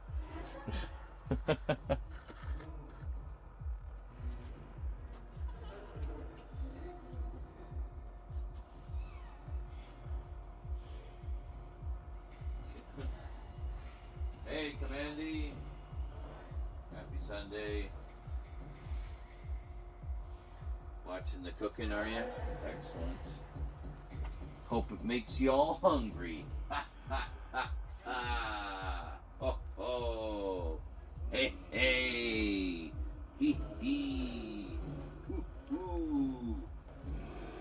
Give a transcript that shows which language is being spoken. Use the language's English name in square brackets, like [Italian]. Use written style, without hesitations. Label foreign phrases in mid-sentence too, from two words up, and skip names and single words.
[English] Hey, Commandy. Happy Sunday. Watching the cooking, are you? Excellent. Hope it makes you all hungry. Ha, ha, ha, ha. Oh, oh. Hey, hey. Hee, hee. Hoo, hoo.